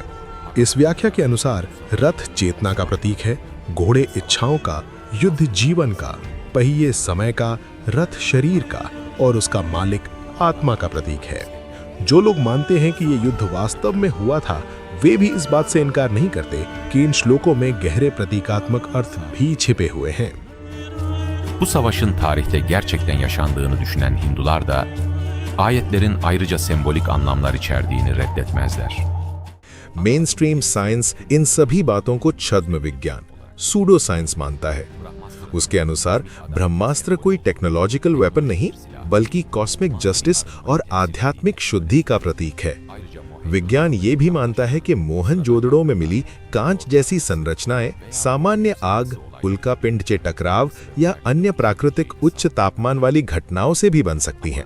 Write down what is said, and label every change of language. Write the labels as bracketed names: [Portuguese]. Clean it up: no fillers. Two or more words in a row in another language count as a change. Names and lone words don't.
[Hindi] इस व्याख्या के अनुसार रथ चेतना का प्रतीक है, घोड़े इच्छाओं का, युद्ध जीवन का, पहिए समय का, रथ शरीर का और उसका मालिक आत्मा का प्रतीक है। जो लोग मानते हैं कि ये युद्ध वास्तव में हुआ था, वे भी इस बात से इनकार नहीं करते कि इन श्लोकों में गहरे प्रतीकात्मक अर्थ भी छिपे हुए हैं। [Turkish] Bu savaşın tarihte gerçekten yaşandığını düşünen Hindular da ayetlerin ayrıca sembolik anlamlar içerdiğini reddetmezler. [English] main stream science [Hindi] इन सभी बातों को छद्म विज्ञान, [English] pseudo science [Hindi] मानता है। उसके अनुसार ब्रह्मास्त्र कोई [English] technological weapon [Hindi] नहीं, बल्कि [English] cosmic justice [Hindi] और आध्यात्मिक शुद्धि का प्रतीक है। विज्ञान ये भी मानता है कि मोहनजोदड़ो में मिली कांच जैसी संरचनाएं सामान्य आग, उल्का पिंड से टकराव या अन्य प्राकृतिक उच्च तापमान वाली घटनाओं से भी बन सकती हैं।